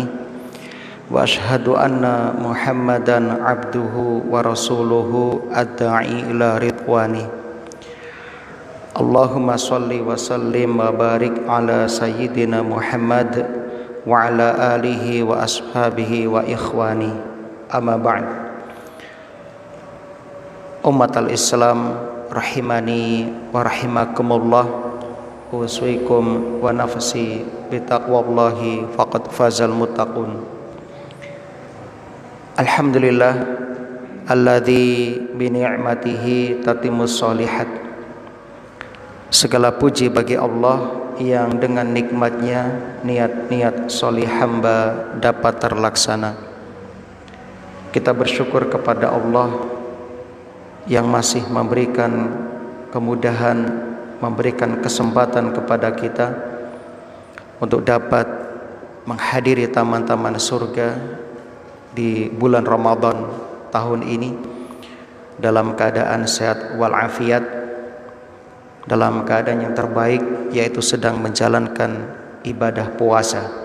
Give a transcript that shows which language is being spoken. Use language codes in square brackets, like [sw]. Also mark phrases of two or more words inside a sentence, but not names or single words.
[ar] وأشهد أن محمدا عبده ورسوله الداعي إلى رضواني. اللهم صل وسلم وبارك على سيدنا محمد وعلى آله وأصحابه وإخواني. أما بعد. أمة الإسلام رحمني ورحمكم الله. أوصيكم ونفسي بتقوى الله فقد فاز المتقون. الحمد لله الذي بنعمته تتم الصالحات. [id] Segala puji bagi Allah yang dengan nikmatnya niat-niat solih hamba dapat terlaksana. Kita bersyukur kepada Allah yang masih memberikan kemudahan, memberikan kesempatan kepada kita untuk dapat menghadiri taman-taman surga di bulan Ramadan tahun ini dalam keadaan sehat walafiat, dalam keadaan yang terbaik, yaitu sedang menjalankan ibadah puasa.